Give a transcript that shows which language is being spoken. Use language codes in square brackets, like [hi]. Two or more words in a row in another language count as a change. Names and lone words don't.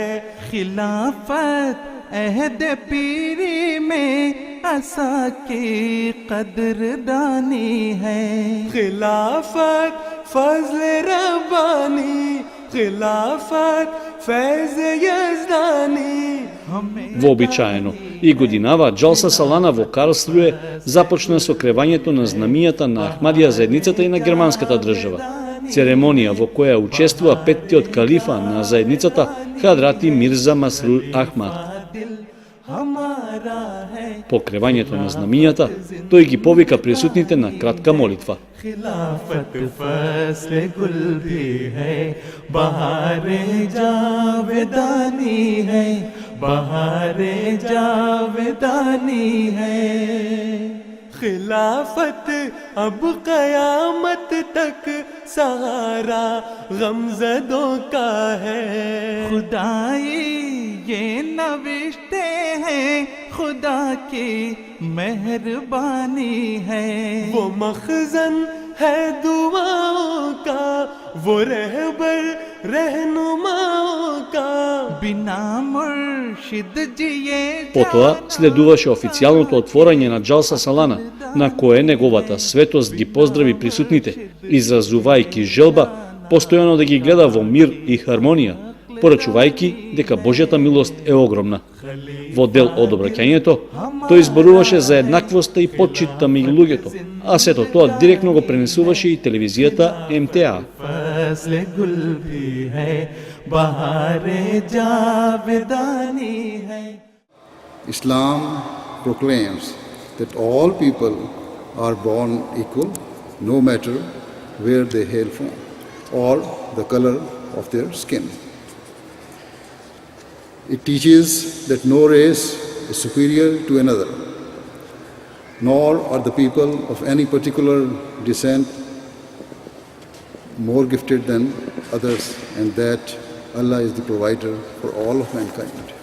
[ur] خلافت عہد پیری میں عصا کی قدردانی ہے. خلافت فضل ربانی، خلافت فیض یزدانی. [mk] Вообичаено и годинава Джалса Салана во Карлсруе започна со кревањето на знамијата на Ахмадија заедницата и на германската држава. Церемонија во која учествува петтиот калифа на заедницата Хадрати Мирза Масрур Ахмад. По кревањето на знамињата, тој ги повика присутните на кратка молитва. [ur] خلافت فصل گل بھی ہے، بہار جاودانی ہے، بہار جاودانی ہے. خلافت اب قیامت تک سہارا غمزدوں کا ہے. خدائی یہ نوشتے ہیں، خدا کی مہربانی ہے. وہ مخزن ہے دعاؤں کا، وہ رہبر رہنماؤں کا. بنا مرشد جیے [mk] Потоа следуваше официјалното отворање на Джалса Салана, на кое неговата светост ги поздрави присутните, изразувајќи желба постојано да ги гледа во мир и хармонија, порачувајќи дека Божјата милост е огромна. Во дел од обраќањето, тој зборуваше за еднаквоста и почитта меѓу луѓето, а сето тоа директно го пренесуваше и телевизијата МТА. [ur] فصل گل بھی ہے، بہار جاودانی ہے. [en] Islam proclaims that all people are born equal, no matter where they hail from or the color of their skin. It teaches that no race is superior to another, nor are the people of any particular descent more gifted than others, and that Allah is the provider for all of mankind.